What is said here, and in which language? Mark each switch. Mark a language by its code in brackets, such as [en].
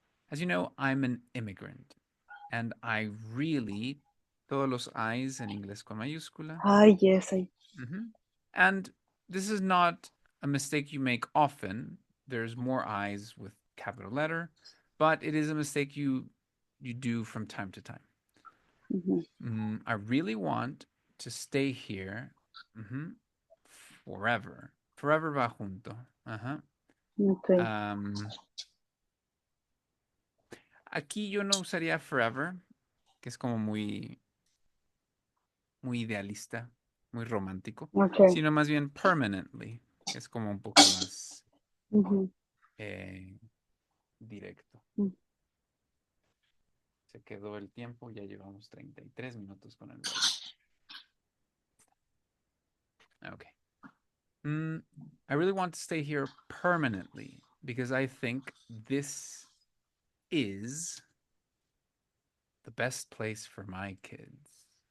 [en] As you know, I'm an immigrant. And I really, [es] todos los I's en inglés con mayúscula. [en] Yes. And this is not a mistake you make often. There's more I's with capital letter, but it is a mistake you do from time to time. I really want to stay here forever. [es] Forever va junto. [en] Okay. [es] Aquí yo no usaría forever, que es como muy idealista, muy romántico, [en] Okay. [es] sino más bien permanently, que es como un poco más directo. Se quedó el tiempo, ya llevamos 33 minutos con el video. [en] Okay. I really want to stay here permanently because I think this is the best place for my kids.